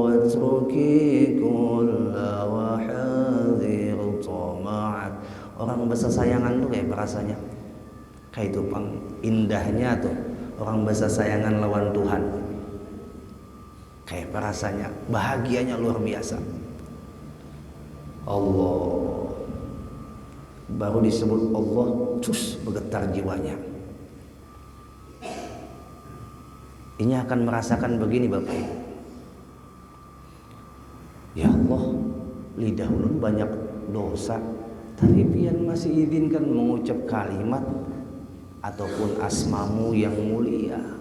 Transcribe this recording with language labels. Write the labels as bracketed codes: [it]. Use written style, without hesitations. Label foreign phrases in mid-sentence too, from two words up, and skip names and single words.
[bjn] watruki kulla wahadhir tama'at. Orang bersayangan tuh kayak rasanya kayak itu pang indahnya tuh orang bersayangan lawan Tuhan. [id] Kayak rasanya bahagianya luar biasa. Allah baru disebut Allah, terus bergetar jiwanya. Ini akan merasakan begini Bapak Ibu. Ya Allah, lidah ulun banyak dosa, tapi pian masih izinkan mengucap kalimat ataupun asmamu yang mulia.